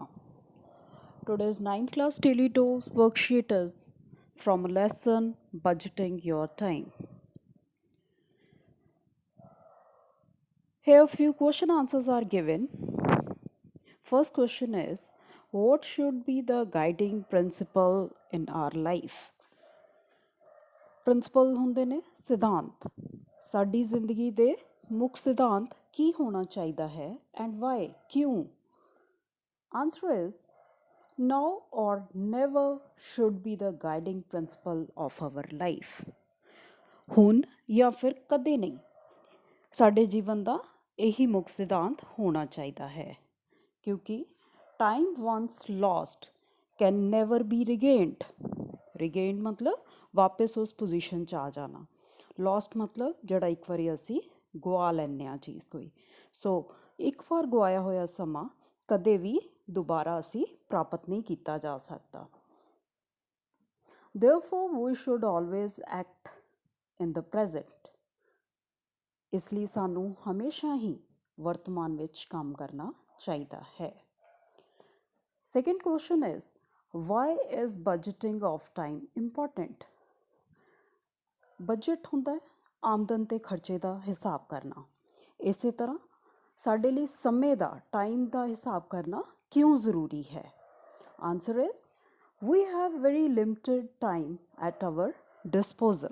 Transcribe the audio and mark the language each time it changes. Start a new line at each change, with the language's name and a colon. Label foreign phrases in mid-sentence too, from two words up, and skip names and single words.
English: Today's ninth class daily dose worksheet is from a lesson Budgeting Your Time. Here, a few question answers are given. First question is, what should be the guiding principle in our life?
Punjabi: ਪ੍ਰਿੰਸੀਪਲ ਹੁੰਦੇ ਨੇ ਸਿਧਾਂਤ। ਸਾਡੀ ਜ਼ਿੰਦਗੀ ਦੇ ਮੁੱਖ ਸਿਧਾਂਤ ਕੀ ਹੋਣਾ ਚਾਹੀਦਾ ਹੈ
English: and why,
Punjabi: ਕਿਉਂ?
English: Answer is now or never should be the guiding principle of our life.
Punjabi: ਹੁਣ ਜਾਂ ਫਿਰ ਕਦੇ ਨਹੀਂ, ਸਾਡੇ ਜੀਵਨ ਦਾ ਇਹੀ ਮੁੱਖ ਸਿਧਾਂਤ ਹੋਣਾ ਚਾਹੀਦਾ ਹੈ, ਕਿਉਂਕਿ
English: time once lost can never be regained.
Punjabi: ਰਿਗੇਨਡ ਮਤਲਬ ਵਾਪਸ ਉਸ ਪੋਜੀਸ਼ਨ 'ਚ ਆ ਜਾਣਾ, ਲੋਸਟ ਮਤਲਬ ਜਿਹੜਾ ਇੱਕ ਵਾਰੀ ਅਸੀਂ ਗਵਾ ਲੈਂਦੇ ਹਾਂ ਚੀਜ਼ ਕੋਈ। ਸੋ ਇੱਕ ਵਾਰ ਗਵਾਇਆ ਹੋਇਆ ਸਮਾਂ ਕਦੇ ਵੀ ਦੁਬਾਰਾ ਅਸੀਂ ਪ੍ਰਾਪਤ ਨਹੀਂ ਕੀਤਾ ਜਾ ਸਕਦਾ।
English: Therefore, we should always act in the present.
Punjabi: ਇਸ ਲਈ ਸਾਨੂੰ ਹਮੇਸ਼ਾ ਹੀ ਵਰਤਮਾਨ ਵਿੱਚ ਕੰਮ ਕਰਨਾ ਚਾਹੀਦਾ ਹੈ।
English: Second question is, why is budgeting of time important?
Punjabi: ਬਜਟ ਹੁੰਦਾ ਹੈ ਆਮਦਨ ਤੇ ਖਰਚੇ ਦਾ ਹਿਸਾਬ ਕਰਨਾ। ਇਸੇ ਤਰ੍ਹਾਂ ਸਾਡੇ ਲਈ ਸਮੇਂ ਦਾ, ਟਾਈਮ ਦਾ ਹਿਸਾਬ ਕਰਨਾ ਕਿਉਂ ਜ਼ਰੂਰੀ ਹੈ?
English: Answer is we have very limited time at our disposal.